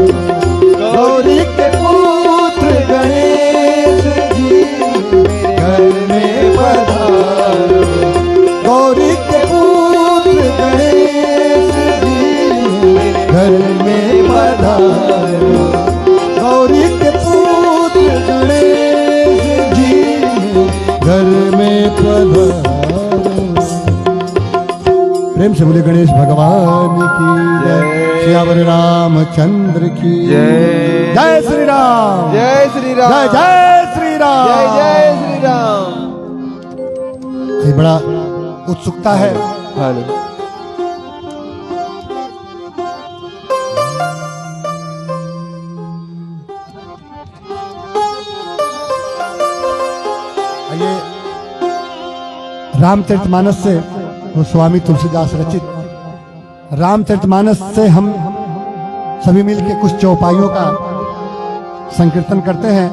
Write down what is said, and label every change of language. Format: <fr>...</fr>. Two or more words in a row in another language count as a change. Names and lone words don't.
<hi>गौरी के पुत्र गणेश जी घर में पधारो, गौरी के पुत्र गणेश जी घर में पधारो, गौरी के पुत्र गणेश जी घर में पधारो। प्रेम से बोले गणेश भगवान की जय, श्यावर रामचंद्र की जय, जय श्री राम, जय श्री राम, जय जय श्री राम, जय जय श्री राम। ये बड़ा उत्सुकता है। हेलो, ये रामचरितमानस से वो स्वामी तुलसीदास रचित रामचरितमानस से हम सभी मिलकर कुछ चौपाइयों का संकीर्तन करते हैं।</hi>